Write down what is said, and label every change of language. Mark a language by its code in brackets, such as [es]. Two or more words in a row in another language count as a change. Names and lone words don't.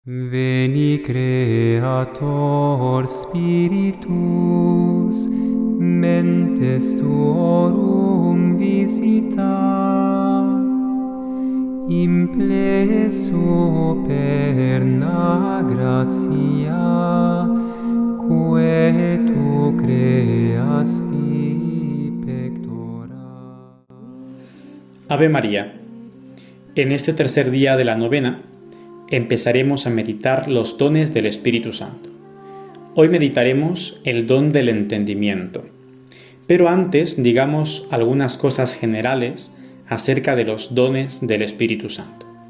[la] Veni Creator Spiritus, mentes tuorum visita, impleso perna gratia, quae tu creasti pectora. Ave María. [es] En este tercer día de la novena empezaremos a meditar los dones del Espíritu Santo. Hoy meditaremos el don del entendimiento. Pero antes digamos algunas cosas generales acerca de los dones del Espíritu Santo.